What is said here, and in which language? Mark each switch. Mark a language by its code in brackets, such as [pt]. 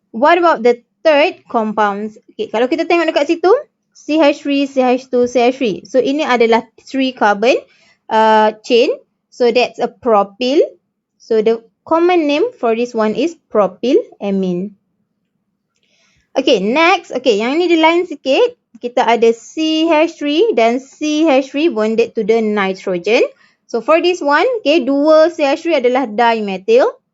[en] What about the third compounds? Okay. Kalau kita tengok dekat situ, CH3, CH2, CH3. So, [ms] ini adalah [en] 3 carbon chain. So that's a propyl. So the common name for this one is propylamine. [ms] Okay, next. Okay, yang ini di line sikit. Kita ada CH3 dan CH3 [en] bonded to the nitrogen. So for this one, okay, 2 CH3 adalah dimethyl.